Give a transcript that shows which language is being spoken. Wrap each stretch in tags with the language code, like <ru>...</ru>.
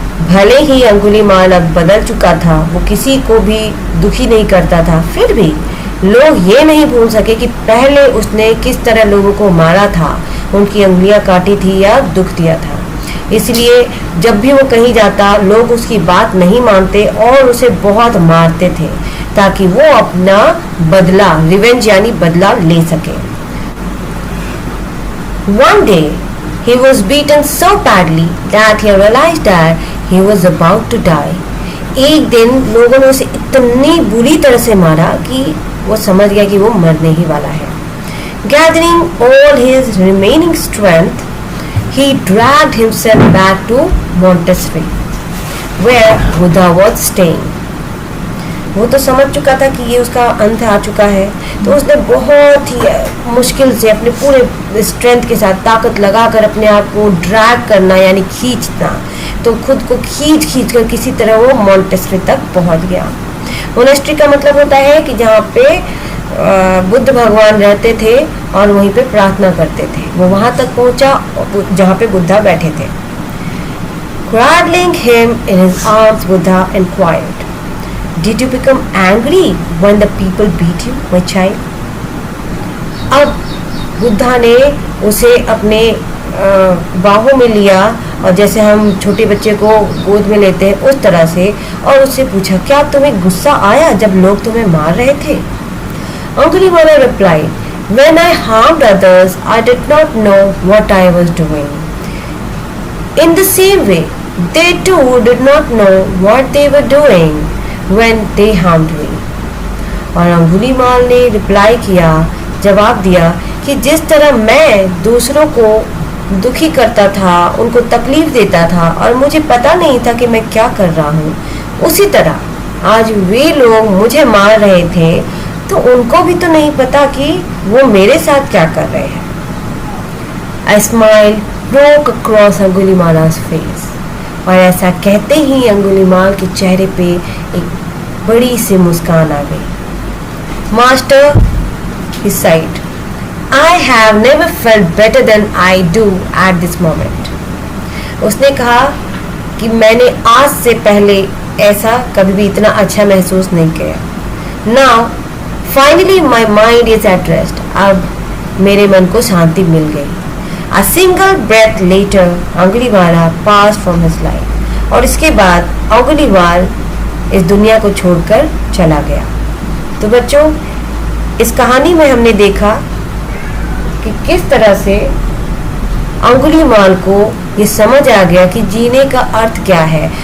<hi>भले ही अंगुलीमाल अब बदल चुका था, वो किसी को भी दुखी नहीं करता था, फिर भी लोग ये नहीं भूल सके कि पहले उसने किस तरह लोगों को मारा था, उनकी अंगुलियां काटी थी या दुख दिया था। इसलिए जब भी वो कहीं जाता, लोग उसकी बात नहीं मानते और उसे बहुत मारते थे ताकि वो अपना बदला, रिवेंज यानी बदला ले सके।</hi> <en>One day, He was beaten so badly that he realized that he was about to die.</en> <hi>एक दिन लोगों ने उसे इतनी बुरी तरह से मारा कि वो समझ गया कि वो मरने ही वाला है.</hi> <en>Gathering all his remaining strength, he dragged himself back to Montessori, where Buddha was staying.</en> <hi>वो तो समझ चुका था कि ये उसका अंत आ चुका है, तो उसने बहुत ही मुश्किल से अपने पूरे स्ट्रेंथ के साथ ताकत लगाकर अपने आप को ड्रैग करना यानी खींचना, तो खुद को खींच कर किसी तरह वो मॉन्टेसरी तक पहुंच गया. मोनेस्ट्री का मतलब होता है कि जहाँ पे बुद्ध भगवान रहते थे और वहीं पे प्रार्थना करते थे. वो वहां तक पहुंचा जहाँ पे बुद्धा बैठे थे.</hi> <en>Cradling him in his arms, Buddha inquired, "Did you become angry when the people beat you, my child?"</en> <hi>अब बुद्धा ने उसे अपने बाहों में लिया और जैसे हम छोटे बच्चे को गोद में लेते हैं उस तरह से, और उससे पूछा, क्या तुम्हें गुस्सा आया जब लोग तुम्हें मार रहे थे?</hi> <en>Angulimala replied, "When I harmed others, I did not know what I was doing. In the same way, they too did not know what they were doing when they harmed me."</en> <hi>और अंगुलीमाल ने reply किया, जवाब दिया कि जिस तरह मैं दूसरों को दुखी करता था, उनको तकलीफ देता था और मुझे पता नहीं था कि मैं क्या कर रहा हूँ, उसी तरह आज वे लोग मुझे मार रहे थे तो उनको भी तो नहीं पता कि वो मेरे साथ क्या कर रहे हैं.</hi> <en>A smile broke across Angulimala's face.</en> <hi>और ऐसा कहते ही अंगुलीमाल के चेहरे पे एक बड़ी सी मुस्कान आ गई.</hi> <en>Master, he sighed, "I have never felt better than I do at this moment."</en> <hi>उसने कहा कि मैंने आज से पहले ऐसा कभी भी इतना अच्छा महसूस नहीं किया.</hi> <en>Now, finally my mind is at rest.</en> <hi>अब मेरे मन को शांति मिल गई.</hi> <en>A single breath later, Angulimala passed from his life.</en> <hi>और इसके बाद अंगुलीमाल इस दुनिया को छोड़कर चला गया. तो बच्चों, इस कहानी में हमने देखा कि किस तरह से अंगुलीमाल को ये समझ आ गया कि जीने का अर्थ क्या है.</hi>